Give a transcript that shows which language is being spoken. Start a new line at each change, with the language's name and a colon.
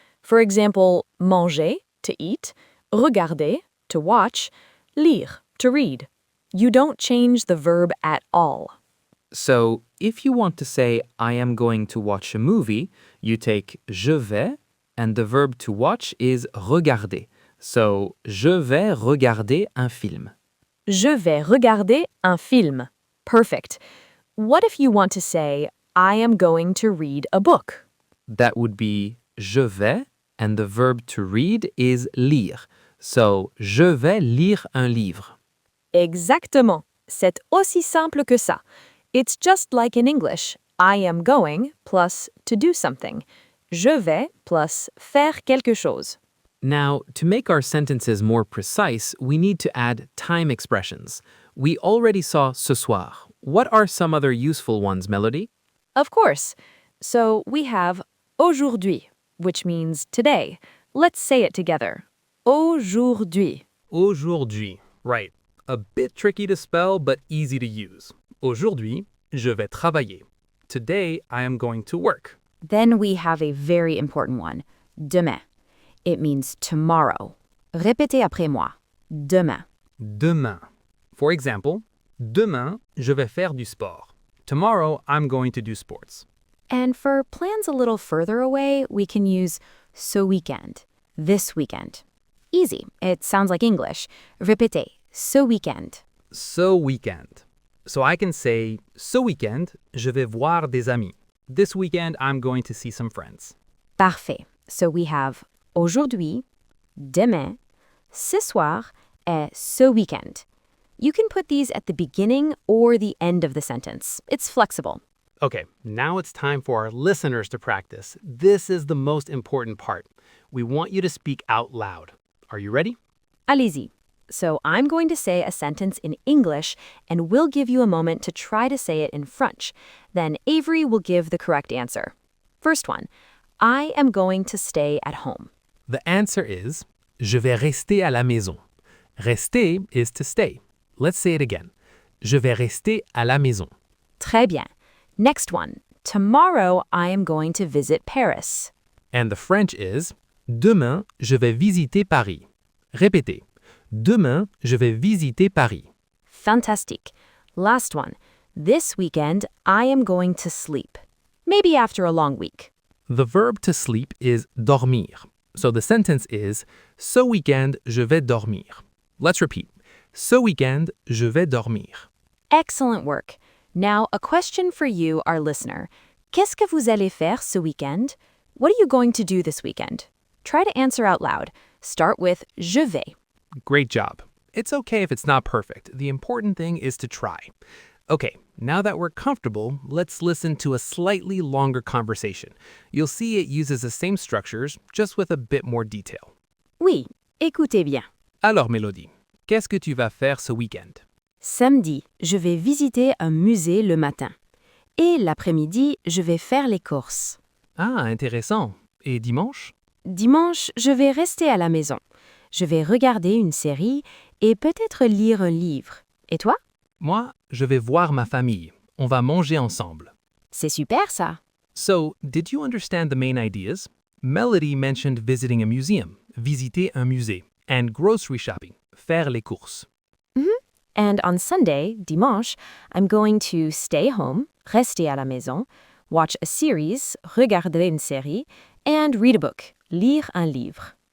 English: For example, manger, to eat, regarder, to watch, lire, to read. You don't change the verb at all. So, if you want to say I am going to watch a movie, you take
French: je vais
English: and the verb to watch is regarder.
French: So, je vais regarder un film. Je vais regarder un film.
English: Perfect. What if you want to say I am going to read a book? That would be je vais and the verb to read is lire.
French: So, je vais lire un livre. Exactement. C'est aussi simple que ça.
English: It's just like in English. I am going plus to do something.
French: Je vais plus faire quelque chose.
English: Now, to make our sentences more precise, we need to add time expressions. We already saw ce soir. What are some other useful ones, Melody? Of course. So we have aujourd'hui, which means today. Let's say it together. Aujourd'hui.
French: Aujourd'hui. Right.
English: A bit tricky to spell, but easy to use.
French: Aujourd'hui, je vais travailler.
English: Today, I am going to work. Then we have a very important one.
French: Demain.
English: It means tomorrow.
French: Répétez après moi. Demain. Demain.
English: For example,
French: demain, je vais faire du sport.
English: Tomorrow, I'm going to do sports. And for plans a little further away, we can use ce weekend, this weekend. Easy. It sounds like English. Répétez, ce weekend.
French: Ce weekend.
English: So I can say,
French: ce weekend, je vais voir des amis.
English: This weekend, I'm going to see some friends.
French: Parfait.
English: So we have aujourd'hui, demain, ce soir, et ce weekend. You can put these at the beginning or the end of the sentence. It's flexible. Okay, now it's time for our listeners to practice. This is the most important part. We want you to speak out loud. Are you ready?
French: Allez-y.
English: So I'm going to say a sentence in English, and we'll give you a moment to try to say it in French. Then Avery will give the correct answer. First one, I am going to stay at home. The answer is,
French: je vais rester à la maison.
English: Rester is to stay. Let's say it again.
French: Je vais rester à la maison. Très bien.
English: Next one, tomorrow I am going to visit Paris. And the French is,
French: demain, je vais visiter Paris. Répétez. Demain, je vais visiter Paris. Fantastique.
English: Last one, this weekend I am going to sleep. Maybe after a long week. The verb to sleep is dormir. So the sentence is,
French: ce weekend, je vais dormir.
English: Let's repeat.
French: Ce weekend, je vais dormir.
English: Excellent work. Now, a question for you, our listener.
French: Qu'est-ce que vous allez faire ce weekend?
English: What are you going to do this weekend? Try to answer out loud. Start with
French: je vais.
English: Great job. It's okay if it's not perfect. The important thing is to try. Okay, now that we're comfortable, let's listen to a slightly longer conversation. You'll see it uses the same structures, just with a bit more detail.
French: Oui, écoutez bien. Alors, Mélodie, qu'est-ce que tu vas faire ce week-end? Samedi, je vais visiter un musée le matin. Et l'après-midi, je vais faire les courses. Ah, intéressant. Et dimanche? Dimanche, je vais rester à la maison. Je vais regarder une série et peut-être lire un livre. Et toi? Moi, je vais voir ma famille. On va manger ensemble. C'est super ça.
English: So, did you understand the main ideas? Melody mentioned visiting a museum, visiter un musée, and grocery shopping, faire les courses. And on Sunday, dimanche, I'm going to stay home,
French: rester à la maison,
English: watch a series,
French: regarder une série,
English: and read a book,
French: lire un livre.